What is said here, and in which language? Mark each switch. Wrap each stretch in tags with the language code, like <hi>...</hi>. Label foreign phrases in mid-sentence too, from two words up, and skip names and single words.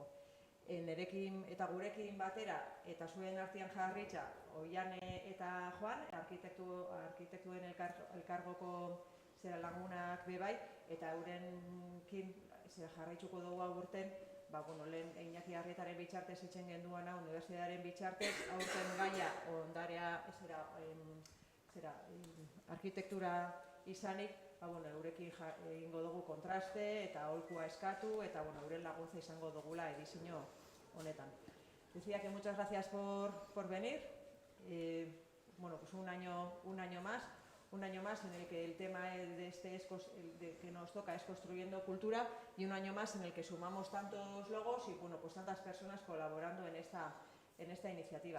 <eu>Nerekin eta gurekin batera eta zuen artean jarritza Oiane eta Joan, arkitektuen elkargoko lagunak bebai, eta eurenkin jarraitzuko dugu aurten, lehen Iñaki Arrietaren bitxartez itxen genduana, Unibertsitatearen bitxartez, aurten gaia ondarea arkitektura izanik, eurekin egingo dugu kontraste eta aholkua eskatu, eta euren laguntza izango dugula edizio honetan.</eu> <es>Decía que muchas gracias por venir. Un año más en el que el tema que nos toca es construyendo cultura, y un año más en el que sumamos tantos logos y tantas personas colaborando en esta iniciativa.</es>